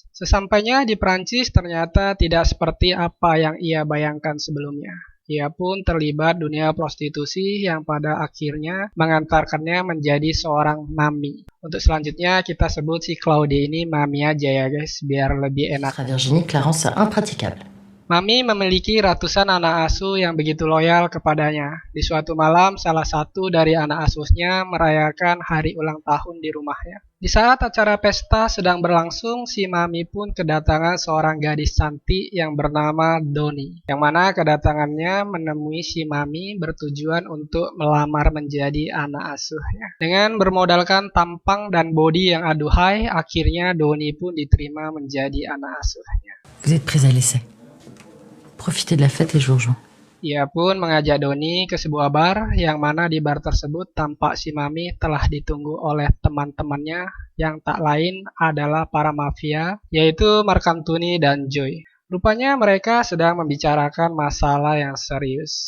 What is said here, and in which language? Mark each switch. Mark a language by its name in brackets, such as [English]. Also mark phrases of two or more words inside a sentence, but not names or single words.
[Indonesian] Sesampainya di Prancis ternyata tidak seperti apa yang ia bayangkan sebelumnya. Ia pun terlibat dunia prostitusi yang pada akhirnya mengantarkannya menjadi seorang mami. Untuk selanjutnya kita sebut si Claude ini mami aja ya guys, biar lebih enak. [French] Virginie Clarence, c'est impraticable. [Indonesian] Mami memiliki ratusan anak asuh yang begitu loyal kepadanya. Di suatu malam, salah satu dari anak asuhnya merayakan hari ulang tahun di rumahnya. Di saat acara pesta sedang berlangsung, si Mami pun kedatangan seorang gadis cantik yang bernama Doni. Yang mana kedatangannya menemui si Mami bertujuan untuk melamar menjadi anak asuhnya. Dengan bermodalkan tampang dan bodi yang aduhai, akhirnya Doni pun diterima menjadi anak asuhnya. [French] Vous êtes prise à l'essai. Profitez de la fête les jours joints. [Indonesian] Ia pun mengajak Doni ke sebuah bar yang mana di bar tersebut tampak si Mami telah ditunggu oleh teman-temannya yang tak lain adalah para mafia, yaitu Marc Anthony dan Joy. Rupanya mereka sedang membicarakan masalah yang serius.